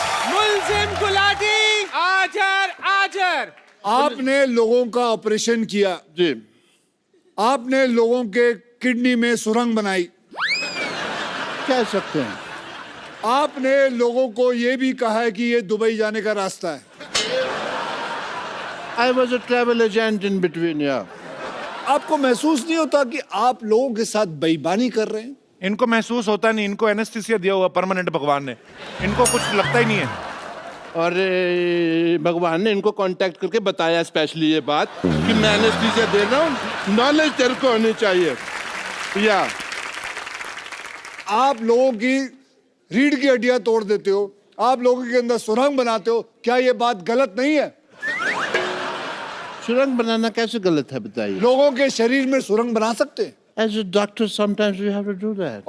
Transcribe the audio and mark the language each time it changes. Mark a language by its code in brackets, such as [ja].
[hi] मुलजिम गुलाटी आजर आजर। आपने लोगों का ऑपरेशन किया, जी। आपने लोगों के किडनी में सुरंग बनाई, कह सकते हैं। आपने लोगों को यह भी कहा है कि ये दुबई जाने का रास्ता है। [en] I was a travel agent in between, yeah. [hi] आपको महसूस नहीं होता कि आप लोगों के साथ बेईमानी कर रहे हैं? इनको महसूस होता नहीं। इनको एनेस्थीसिया दिया हुआ परमानेंट भगवान ने। इनको कुछ लगता ही नहीं है। और भगवान ने इनको कांटेक्ट करके बताया स्पेशली ये बात कि मैं एनेस्थीसिया दे रहा हूँ, नॉलेज तेरे को होनी चाहिए। या आप लोगों की रीढ़ की हड्डियां तोड़ देते हो, आप लोगों के अंदर सुरंग बनाते हो, क्या ये बात गलत नहीं है? सुरंग बनाना कैसे गलत है बताइए? लोगों के शरीर में सुरंग बना सकते हैं। [en] As a doctor, sometimes we have to do that.